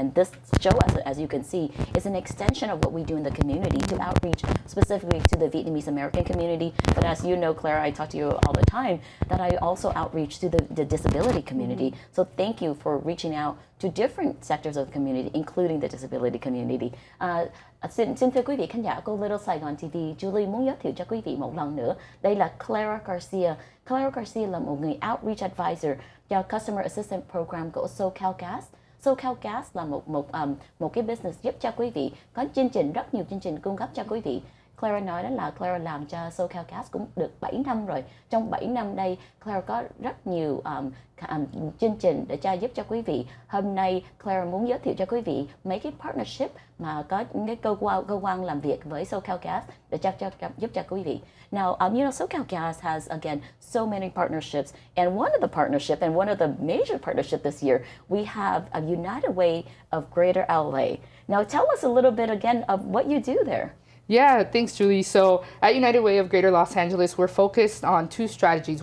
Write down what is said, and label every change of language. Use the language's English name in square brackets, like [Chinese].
[English] And this show, as you can see, is an extension of what we do in the community to outreach specifically to the Vietnamese American community. But as you know, Clara, I talk to you all the time, that I also outreach to the disability community. So thank you for reaching out to different sectors of the community, including the disability community. [Vietnamese] Xin thưa quý vị khán giả của Little Saigon TV, Julie muốn giới thiệu cho quý vị một lần nữa. Đây là Clara Garcia. Clara Garcia là một người Outreach Advisor cho Customer Assistance Program của SoCal Gas. SoCal Gas là một cái business giúp cho quý vị có chương trình, rất nhiều chương trình cung cấp cho quý vị Clara nói đó là Clara làm cho SoCal Gas cũng được 7 năm rồi. Trong 7 năm đây, Clara có rất nhiều chương trình để giúp cho quý vị. Hôm nay Clara muốn giới thiệu cho quý vị mấy cái partnership mà có những cái cơ quan làm việc với SoCal Gas để giúp cho quý vị. [English] Now, you know, SoCal Gas has, again, so many partnerships. And one of the partnerships, and one of the major partnerships this year, we have a United Way of Greater LA. Now, tell us a little bit again of what you do there. Yeah, thanks, Julie. So at United Way of Greater Los Angeles, we're focused on two strategies.